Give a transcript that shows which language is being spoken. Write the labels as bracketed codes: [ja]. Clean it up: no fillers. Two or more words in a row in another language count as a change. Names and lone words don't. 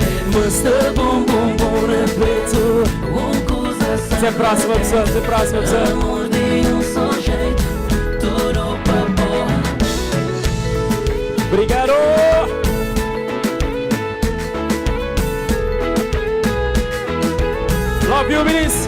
[pt] Mas sta bum bum bum na peito, uma coisa sábia. Sem próxima pessoa, sem próxima pessoa. Amor de um só jeito, tudo pra ponha. Obrigado. [en] Love you, [pt] meninos.